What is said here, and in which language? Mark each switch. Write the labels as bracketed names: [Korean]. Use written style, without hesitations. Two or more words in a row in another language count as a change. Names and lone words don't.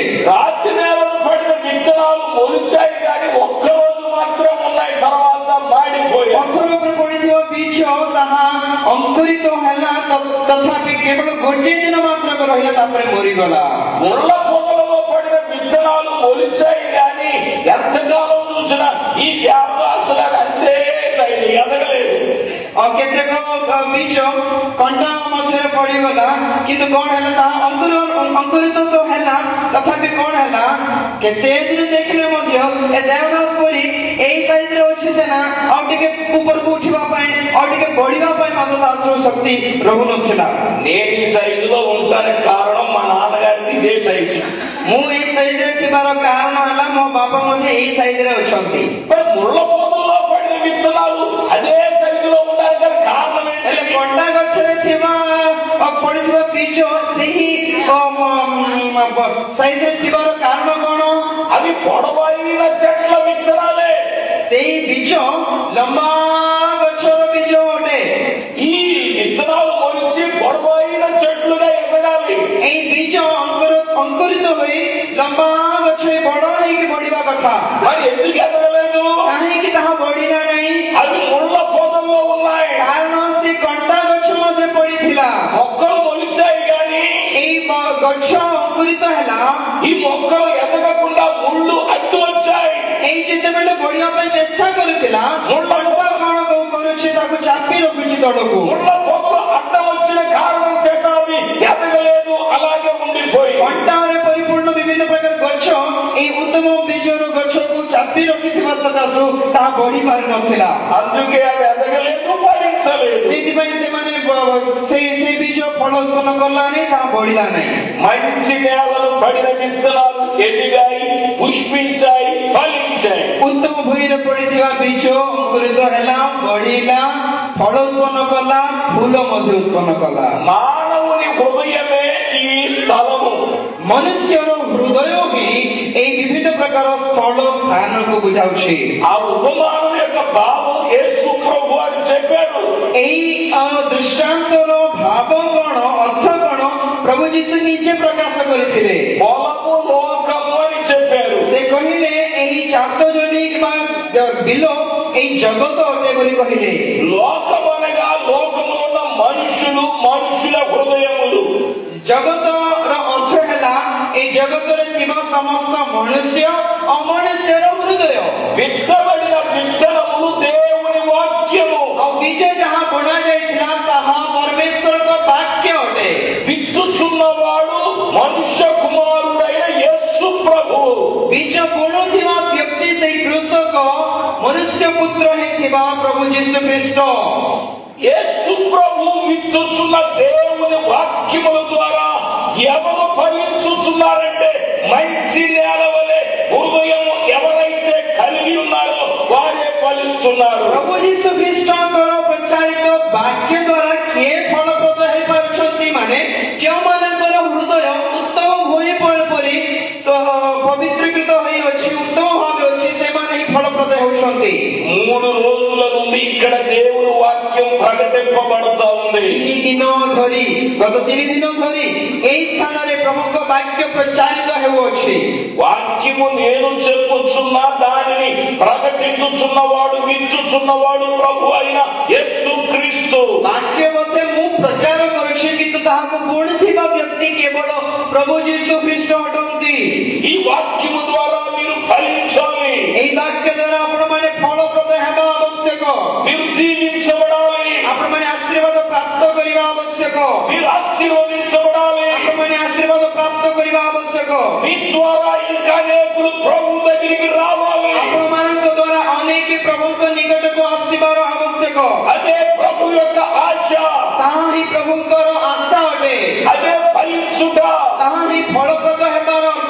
[Telugu] రాతి నేలను పడిన విత్తనాలు మొలిచాయి కానీ ఒక్కరోజు మాత్రం ఉన్నాయి, తర్వాత మాడిపోయాయి। [Odia] ପଥର ଉପରେ ପଡିଥିବା ବୀଜ ତାହା ଅଙ୍କୁରିତ ହେଲା, ତଥାପି କେବଳ ଗୋଟିଏ ଦିନ ମାତ୍ର ରହିଲା, ତାପରେ ମରିଗଲା। [Telugu] ముళ్ళ పొదలలో పడిన విత్తనాలు మొలిచాయి కానీ ఎంతకాలం చూసినా ఈ దేవదాసులు అంతే ఎదగలేదు। [Odia] କେତେକ ବୀଜ କଣ୍ଟା ମଧ୍ୟରେ ପଡିଗଲା, କିନ୍ତୁ କଣ ହେଲା, ତାହା ଅଙ୍କୁରିତ ତ ହେଲା, ତଥାପି କଣ ହେଲା, କେତେ ଦିନ ଦେଖିଲେ ମଧ୍ୟ ଏ ଦେବଦାସ ପରି ଏଇ ସାଇଜ ରେ ଅଛି ସିନା, ଆଉ ଟିକେ ଉପରକୁ ଉଠିବା ପାଇଁ, ଆଉ ଟିକେ ବଢିବା ପାଇଁ ମଧ୍ୟ ତାର ଶକ୍ତି ରହୁନଥିଲା। [Telugu] నేను ఈ సైజులో ఉండడానికి కారణం మా నాన్నగారిది ఇదే సైజు। [Odia] ମୁଁ ଏଇ ସାଇଜ ରେ ଥିବାର କାରଣ ହେଲା ମୋ ବାପା ମଧ୍ୟ ଏଇ ସାଇଜ ରେ ଅଛନ୍ତି। [Telugu] ముళ్ళ పొదల్లో పడిన విత్తనాలు అదే సైజులో ఉండడానికి కారణం ఏంటి? [Odia] ହେଲେ କଣ୍ଟା ଗଛରେ ଥିବା ପଡିଥିବା ବୀଜ ସେହି ସାଇଜ ରେ ଥିବାର କାରଣ କଣ? [Telugu] అవి అవి పొడవైన చెట్ల విత్తనాలే. [Odia] ସେଇ ବୀଜ ଲମ୍ବା ଗଛର ବୀଜ ଅଟେ. [Telugu] ఈ విత్తనాలు మొలిచి పొడవైన చెట్లుగా ఎదగాలి. [Odia] ଏଇ ବୀଜ ଅଙ୍କୁରିତ ହୋଇ ଲମ୍ବା ଗଛ ବଡ ହେଇକି ବଢିବା କଥା. [Telugu] మరి ఎందుకు ఎదగలేదు? [Odia] କାହିଁକି ତାହା ବଢିଲା ନାହିଁ? [Telugu] అవి ముళ్ళ పొదల్లో ఉన్నాయి. [Odia] କାରଣ ସେ କଣ୍ଟା ଗଛ ମଧ୍ୟରେ ପଡିଥିଲା. [Telugu] మొక్కలు మొలిచాయి గాని [Odia] ଏଇ ଗଛ ଅଙ୍କୁରିତ ହେଲା. [Telugu] ఈ మొక్కలు ఎదగకుండా ముళ్ళు అడ్డు వచ్చాయి. [Odia] ଏଇ ଯେତେବେଳେ ବଢିବା ପାଇଁ ଚେଷ୍ଟା କରୁଥିଲା, କଣ୍ଟା କଣ କରୁଛି ତାକୁ ଚାପି ରଖୁଛି ତଳକୁ. [Telugu] ముళ్ళ పొదలు అడ్డం వచ్చిన కారణం చేత అవి ఎదగలేదు, అలాగే ఉండిపోయి. [Odia] କଣ୍ଟାରେ ପରିପୂର୍ଣ୍ଣ ବିଭିନ୍ନ ପ୍ରକାର ଗଛ ଏଇ ଉତ୍ତମ ବୀଜର ଗଛକୁ ଚାପି ରଖିଥିବା ସକାଶୁ ତାହା ବଢି ପାରୁନଥିଲା. [Telugu] అందుకే అవి ఎదగలేదు, ఫలించలేదు. [Odia] ସେଇଥିପାଇଁ ସେମାନେ ସେଇ ବୀଜ ଫଳ ଉତ୍ପନ୍ନ କଲାନି, ତାହା ବଢିଲା ନାହିଁ. [Telugu] మంచి నేలను పడిన విత్తనాలు ఎదిగాయి, పుష్పించాయి, ఫలించాయి. [Odia] ଉତ୍ତମ ଭୂଇଁରେ ପଡିଥିବା ବୀଜ ଅଙ୍କୁରିତ ହେଲା, ବଢିଲା, ଫଳ ଉତ୍ପନ୍ନ କଲା, ଫୁଲ ମଧ୍ୟ ଉତ୍ପନ୍ନ କଲା. [Telugu] మానవుని హృదయమే ఈ స్థలము. [Odia] ମନୁଷ୍ୟର ହୃଦୟ ହିଁ ଏଇ ବିଭିନ୍ନ ପ୍ରକାର ସ୍ଥଳ ସ୍ଥାନକୁ ବୁଝାଉଛି. [Telugu] ఆ ఉపమానం యొక్క భావం యేసు ప్రభు అని చెప్పారు. [Odia] ଏଇ ଦୃଷ୍ଟାନ୍ତର ଭାବ କଣ, ଅର୍ଥ କଣ ପ୍ରଭୁ ଯୀଶୁ ନିଜେ ପ୍ରକାଶ କରିଥିଲେ. [Telugu] పొలము లోకము అని చెప్పారు. [Odia] ସେ କହିଲେ ଏହି ଚାଷ ଜମି କିମ୍ବା ବିଲ ଏଇ ଜଗତ ଅଟେ ବୋଲି କହିଲେ. [Telugu] లోకం అనగా లోకములో ఉన్న మనుషులు, మనుషుల హృదయములు. [Odia] ଜଗତର ଅର୍ଥ ହେଲା ଏଇ ଜଗତରେ ଥିବା ସମସ୍ତ ମନୁଷ୍ୟ, ଅମନୁଷ୍ୟର ହୃଦୟ. [Telugu] విత్తబడిన విత్తనములు దేవుని వాక్యము. [Odia] ଆଉ ବୀଜ ଯାହା ବୁଣା ଯାଇଥିଲା ତାହା ପରମେଶ୍ୱରଙ୍କ ବାକ୍ୟ ଅଟେ. [Telugu] విత్తుచున్నవాడు మనుష్య కుమారుడైన యేసు ప్రభువు. [Odia] ବୀଜ ବୁଣୁଥିବା ବ୍ୟକ୍ତି ସେଇ କୃଷକ ମନୁଷ୍ୟ ପୁତ୍ର ହେଇଥିବା ପ୍ରଭୁ ଯୀଶୁ ଖ୍ରୀଷ୍ଟ. [Telugu] యేసు ప్రభు విత్తుచున్న దేవుని వాక్యముల ద్వారా ఎవరు ఫలించుచున్నారంటే మంచి నేల వలె హృదయము ఎవరైతే కలిగి ఉన్నారో వారే ఫలిస్తున్నారు. [Odia] ପ୍ରଭୁ ଯୀଶୁ ଖ୍ରୀଷ୍ଟଙ୍କର ପ୍ରଚାରିତ ବାକ୍ୟ ଦ୍ୱାରା କିଏ ଫଳପ୍ରଦ ହେଇପାରୁଛନ୍ତି? ମାନେ ଯେଉଁମାନଙ୍କର ହୃଦୟ ଉତ୍ତମ ଭୂଇଁ ପରି ପବିତ୍ରୀକୃତ ହୋଇଅଛି, ଉତ୍ତମ ଭାବେ ଅଛି, ସେମାନେ ହିଁ ଫଳପ୍ରଦ ହେଉଛନ୍ତି. [Telugu] 3 రోజుల నుండి ఇక్కడ దేవుని వాక్యం ప్రకటింపబడుతూ ఉంది. [Odia] ଗତ 3 ଦିନ ଧରି ଏହି ସ୍ଥାନରେ ପ୍ରଭୁଙ୍କ ବାକ୍ୟ ପ୍ରଚାରିତ ହେଉଅଛି. [Telugu] వాక్యము నేను చెప్పుచున్నా దానిని ప్రకటించుచున్నవాడు, విత్తుచున్నవాడు ప్రభు అయిన యేసు క్రీస్తు. [Odia] ବାକ୍ୟ ମଧ୍ୟ ମୁଁ ପ୍ରଚାର କରୁଛି, କିନ୍ତୁ ତାହାକୁ ବୁଣୁଥିବା ବ୍ୟକ୍ତି କେବଳ ପ୍ରଭୁ ଯୀଶୁ ଖ୍ରୀଷ୍ଟ ଅଟନ୍ତି. [Telugu] ఈ వాక్యము ద్వారా మీరు ఫలించాలి. [Odia] ଏହି ବାକ୍ୟ ଦ୍ୱାରା ଆପଣମାନେ ଫଳପ୍ରଦ ହେବା ଆବଶ୍ୟକ. [Telugu] మీరు దీవించబడాలి. [Odia] ଆପଣମାନେ ଆଶୀର୍ବାଦ ପ୍ରାପ୍ତ କରିବା ଆବଶ୍ୟକ. [Telugu] మీరు ఆశీర్వదించబడాలి. [Odia] ଆପଣମାନେ ଆଶୀର୍ବାଦ ପ୍ରାପ୍ତ କରିବା ଆବଶ୍ୟକ. [Telugu] మీ ద్వారా ఇంకా అనేకులు ప్రభు దగ్గరికి రావాలి. [Odia] ଆପଣମାନଙ୍କ ଦ୍ୱାରା ଅନେକ ପ୍ରଭୁଙ୍କ ନିକଟକୁ ଆସିବାର ଆବଶ୍ୟକ. [Telugu] అదే ప్రభు యొక్క ఆశ, [Odia] ତାହା ହିଁ ପ୍ରଭୁଙ୍କର ଆଶା ଅଟେ. [Telugu] అదే ఫలించుట. [Odia] ତାହା ହିଁ ଫଳପ୍ରଦ ହେବାର ଅର୍ଥ.